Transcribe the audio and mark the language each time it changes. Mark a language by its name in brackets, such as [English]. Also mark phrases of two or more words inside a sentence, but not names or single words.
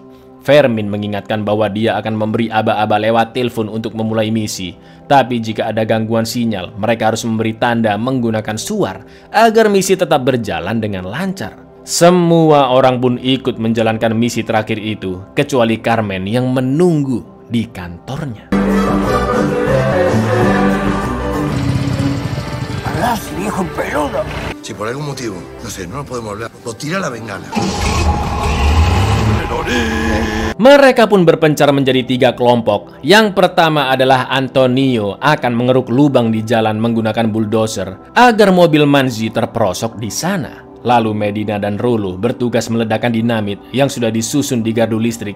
[Indonesian] Fermin mengingatkan bahwa dia akan memberi aba-aba lewat telepon untuk memulai misi. Tapi jika ada gangguan sinyal, mereka harus memberi tanda menggunakan suar agar misi tetap berjalan dengan lancar. Semua orang pun ikut menjalankan misi terakhir itu, kecuali Carmen yang menunggu di kantornya. [Spanish] Hablas, viejo peludo. Si por algún motivo, no sé, no podemos hablar, o tira la bengala. [Indonesian] Mereka pun berpencar menjadi 3 kelompok. Yang pertama adalah Antonio akan mengeruk lubang di jalan menggunakan bulldozer agar mobil Manzi terperosok di sana. Lalu Medina dan Rolo bertugas meledakkan dinamit yang sudah disusun di gardu listrik.